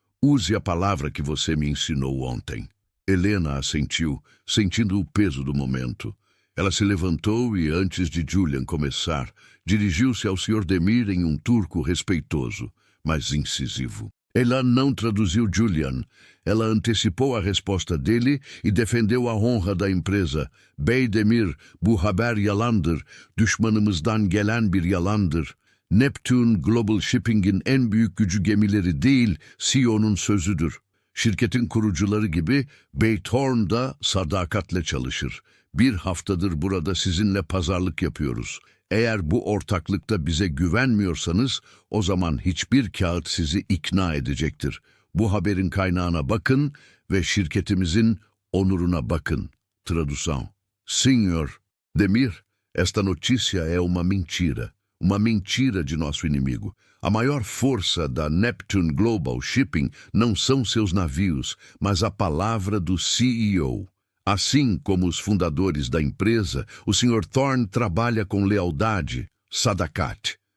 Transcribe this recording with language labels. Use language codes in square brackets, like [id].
[pt] Use a palavra que você me ensinou ontem. Helena assentiu, sentindo o peso do momento. Ela se levantou e, antes de Julian começar, dirigiu-se ao Sr. Demir em um turco respeitoso, mas incisivo. Ela não traduziu Julian. Ela antecipou a resposta dele e defendeu a honra da empresa. [tr] Bey Demir, bu haber yalandır, düşmanımızdan gelen bir yalandır. Neptune Global Shipping'in en büyük gücü gemileri değil, CEO'nun sözüdür. Şirketin kurucuları gibi Bey Thorn da sadakatle çalışır. Bir haftadır burada sizinle pazarlık yapıyoruz. Eğer bu ortaklıkta bize güvenmiyorsanız, o zaman hiçbir kağıt sizi ikna edecektir. Bu haberin kaynağına bakın ve şirketimizin onuruna bakın. [pt] Tradução. Senhor Demir, esta notícia é uma mentira. Uma mentira de nosso inimigo. A maior força da Neptune Global Shipping não são seus navios, mas a palavra do CEO. Assim como os fundadores da empresa, o Sr. Thorn trabalha com lealdade, sadakat.